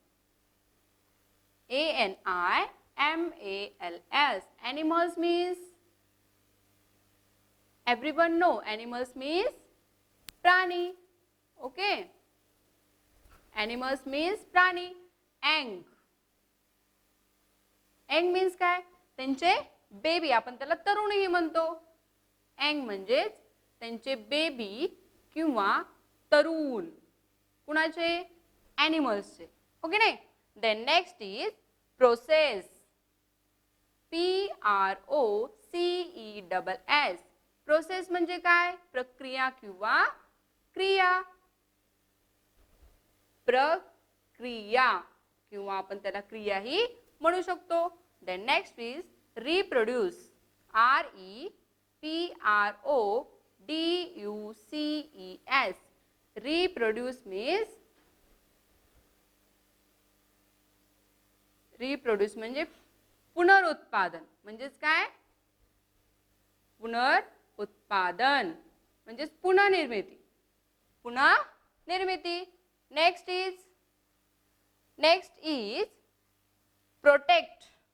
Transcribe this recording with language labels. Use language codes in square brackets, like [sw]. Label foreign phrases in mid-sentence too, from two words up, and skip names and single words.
[en] A-N-I-M-A-L-S. Animals means, everyone know animals means prani. Okay, animals means prani. Young. Young means काय? [mr] त्यांचे बेबी, आपण त्याला तरुणही म्हणतो. young म्हणजेच त्यांचे बेबी किंवा तरुण. कुणाचे? ॲनिमल्सचे. ओके नाही? [en] then next is process. P-R-O-C-E-S-S. [mr] प्रोसेस म्हणजे काय? प्रक्रिया किंवा क्रिया. प्रक्रिया किंवा आपण त्याला क्रियाही म्हणू शकतो. [en] then next is reproduce. R-E-P-R-O-D-U-C-E-S. reproduce means, [mr] रिप्रोड्यूस म्हणजे पुनरुत्पादन. म्हणजेच काय? पुनरुत्पादन म्हणजेच पुनर्निर्मिती. [en] पुनर्निर्मिती. next is protect.